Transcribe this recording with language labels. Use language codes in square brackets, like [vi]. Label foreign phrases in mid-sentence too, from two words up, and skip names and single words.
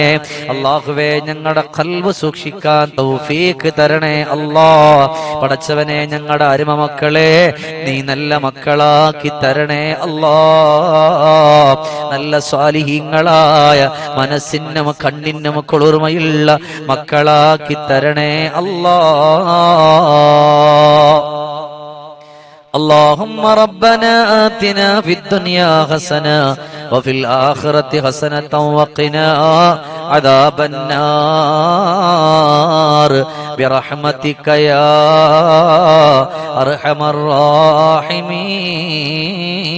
[ml] അല്ലാഹുവേ, ഞങ്ങളുടെ ഖൽബ് സൂക്ഷിക്കാൻ തൗഫീഖ് തരണേ അല്ലാ. പടച്ചവനെ, ഞങ്ങളുടെ അരുമ മക്കളെ നീ നല്ല മക്കളാക്കി തരണേ അല്ലാ. നല്ല സ്വാലിഹീങ്ങളായ മനസ്സിനും കണ്ണിനും കുളിർമയുള്ള മക്കളാക്കി തരണേ അല്ലാ. [ar] اللهم ربنا آتنا في الدنيا حسنة وفي الآخرة حسنة وقنا عذاب النار برحمتك يا أرحم الراحمين.